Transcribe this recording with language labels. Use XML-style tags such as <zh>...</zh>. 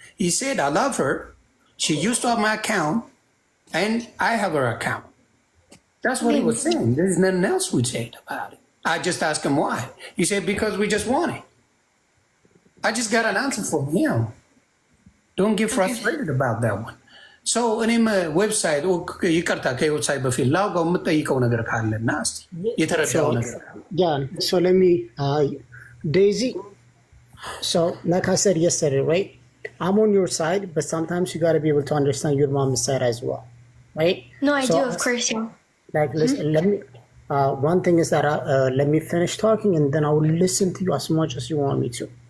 <en>He said, "I love her. She used to have my account, and I have her account." That's what he was saying. There's nothing else we said about it. I just asked him why. He said, because we just want it. I just got an answer for him. Don't get frustrated about that one.</en> <am>So እኔም ዌብሳይት ይቅርታ ከዌብሳይት በፊት ላውጋው የምጠይቀው ነገር ካለና እስኪ የተረዳው ነገር</am> <en>so let me Daisy, so like I said yesterday, right? I'm on your side, but sometimes you got to be able to understand your mom's side as well, right? No, I do, of course, yeah. Like, listen, let me. One thing is that let me finish talking, and then I will listen to you as much as you want me to.</en>